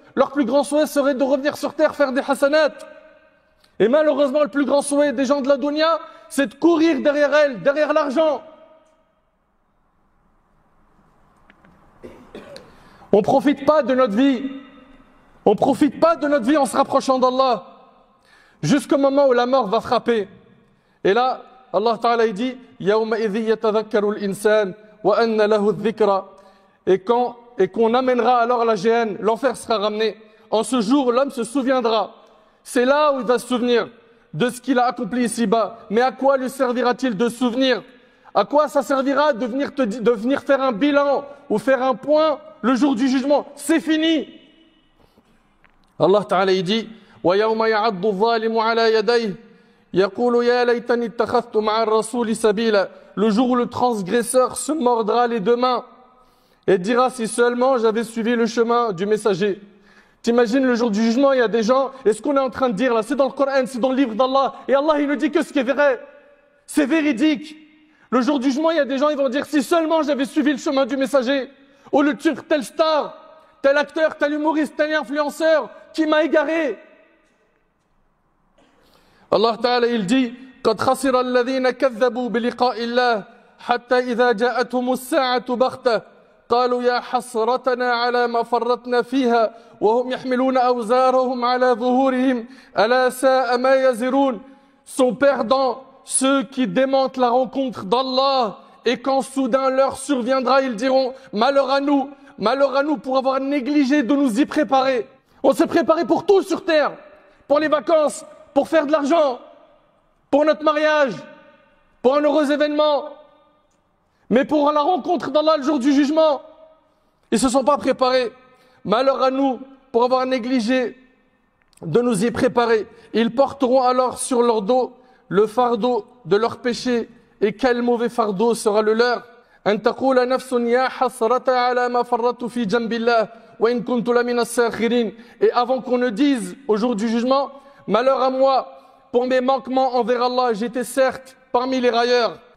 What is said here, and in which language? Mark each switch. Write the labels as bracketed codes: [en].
[fr] Leur plus grand souhait serait de revenir sur terre, faire des hasanats. Et malheureusement, le plus grand souhait des gens de la dunya, c'est de courir derrière elle, derrière l'argent. On ne profite pas de notre vie. On ne profite pas de notre vie en se rapprochant d'Allah. Jusqu'au moment où la mort va frapper. Et là, Allah Ta'ala dit [ar] يَوْمَ إِذِ يَتَذَكَّرُ الْإِنسَانِ وَأَنَّ لَهُ الذِّكْرَ. [fr] Et qu'on amènera alors la géhenne, l'enfer sera ramené. En ce jour, l'homme se souviendra. C'est là où il va se souvenir de ce qu'il a accompli ici-bas. Mais à quoi lui servira-t-il de souvenir? À quoi ça servira de venir faire un bilan ou faire un point le jour du jugement? C'est fini. Allah Ta'ala il dit [ar] وَيَوْمَ يَعَضُّ الظَّالِمُ عَلَى يَدَيْهِ يقول يا ليتني اتخذت مع الرسول سبيلا. [fr] Le jour où le transgresseur se mordra les deux mains et dira si seulement j'avais suivi le chemin du messager. T'imagines le jour du jugement, il y a des gens, et ce qu'on est en train de dire là, c'est dans le Coran, c'est dans le livre d'Allah, et Allah il ne dit que ce qui est vrai, c'est véridique. Le jour du jugement, il y a des gens, ils vont dire si seulement j'avais suivi le chemin du messager, au lieu de suivre tel star, tel acteur, tel humoriste, tel influenceur, qui m'a égaré. Allah Ta'ala il dit [ar] قد خسر الذين كذبوا بلقاء الله حتى إذا جاءتهم الساعة بغتة قالوا يا حسرتنا على ما فرطنا فيها وهم يحملون أوزارهم على ظهورهم ألا ساء ما يزرون. [fr] Sont perdants ceux qui démentent la rencontre d'Allah, et quand soudain l'heure surviendra, ils diront malheur à nous pour avoir négligé de nous y préparer. On s'est préparé pour tout sur terre, pour les vacances, pour faire de l'argent, pour notre mariage, pour un heureux événement. Mais pour la rencontre d'Allah le jour du jugement, ils ne se sont pas préparés. Malheur à nous pour avoir négligé de nous y préparer. Ils porteront alors sur leur dos le fardeau de leur péché. Et quel mauvais fardeau sera le leur. [ar] أن تقول نفس يا حسرة على ما فرطت في جنب الله وإن كنت لمن الساخرين. [fr] Et avant qu'on ne dise au jour du jugement, malheur à moi pour mes manquements envers Allah, j'étais certes parmi les railleurs.